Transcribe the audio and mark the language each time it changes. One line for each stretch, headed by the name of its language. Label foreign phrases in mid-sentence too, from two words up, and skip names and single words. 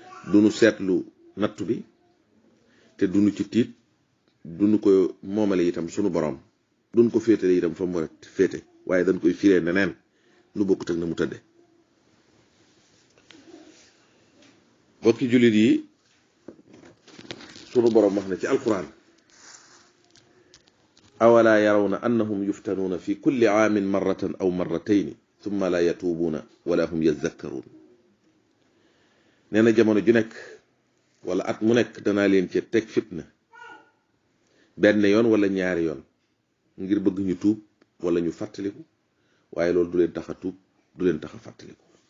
Wolof: Du nu seetlu nattu bi, te du nu ci tiit, du nu ko moomale itam sunu Borom. Du nu ko féetale itam fa mu war a féete, waaye dañ koy firee neneen, nu bokkut ak na mu tëdde. Bokki jullit yi, sunu Borom wax na ci Alquran:
Arabic: "أولا يرون أنهم يفتنون في كل عام مرة أو مرتين ثم لا يتوبون ولا هم يذكرون."
Wolof: Nee na, jamono ju nekk, wala at mu nekk, danaa leen ci teg fitna, benn yoon wala ñaari yoon, ngir bëgg ñu tuub wala ñu fàttaliku, waaye loolu du leen tax a tuub, du leen tax a fàttaliku.